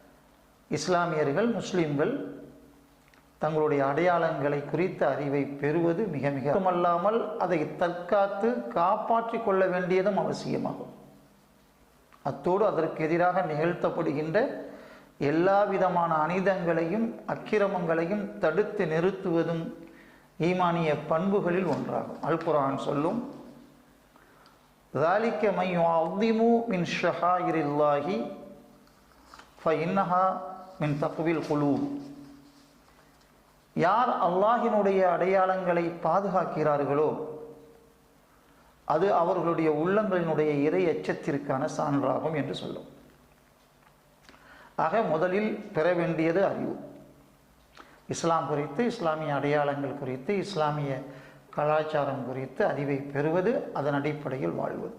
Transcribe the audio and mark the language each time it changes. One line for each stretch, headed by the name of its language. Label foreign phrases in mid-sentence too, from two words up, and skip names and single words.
Tamil: ஆதலால் இஸ்லாமியர்கள், முஸ்லிம்கள் தங்களுடைய அடையாளங்களை குறித்த அறிவை பெறுவது மிக மிக மட்டுமல்லாமல் அதை தற்காத்து காப்பாற்றி கொள்ள வேண்டியதும் அவசியமாகும். அத்தோடு அதற்கு எதிராக நிகழ்த்தப்படுகின்ற எல்லா விதமான அநீதங்களையும் அக்கிரமங்களையும் தடுத்து நிறுத்துவதும் ஈமானிய பண்புகளில் ஒன்றாகும். அல் குர்ஆன் சொல்லும்,
Arabic: ذَلِكَ مَنْ يُعَظِّمُ مِنْ شَعَائِرِ اللَّهِ فَإِنَّهَا مِنْ تَقْوَى الْقُلُوبِ.
Tamil: யார் அல்லாஹினுடைய அடையாளங்களை பாதுகாக்கிறார்களோ அது அவர்களுடைய உள்ளங்களினுடைய இறை எச்சத்திற்கான சான்றாகும் என்று சொல்லும். ஆக முதலில் பெற வேண்டியது அறிவு. இஸ்லாம் குறித்து, இஸ்லாமிய அடையாளங்கள் குறித்து, இஸ்லாமிய கலாச்சாரம் குறித்து அறிவை பெறுவது, அதன் அடிப்படையில் வாழ்வது.